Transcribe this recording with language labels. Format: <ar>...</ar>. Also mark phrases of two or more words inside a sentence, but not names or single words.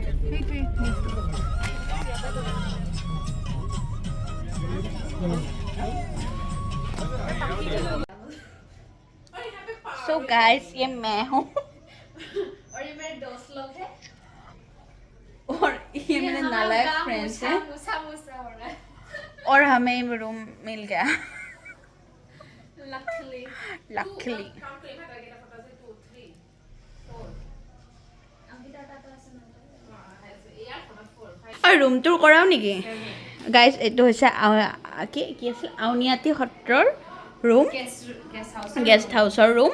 <en>So guys,</en> <hi>ये मैं हूँ और ये मेरे दोस्त लोग हैं, और ये मेरे नालायक फ्रेंड्स हैं, मुसा हो रहा है। और हमें रूम मिल गया</hi> <en>Luckily.</en> <as>लकीली। আৰু</as> <en>room tour</en> <as>কৰাও নেকি গাইজ? এইটো হৈছে কি আছিল আউনীআটী সত্ৰৰ ৰুম, গেষ্ট হাউচৰ ৰুম।</as>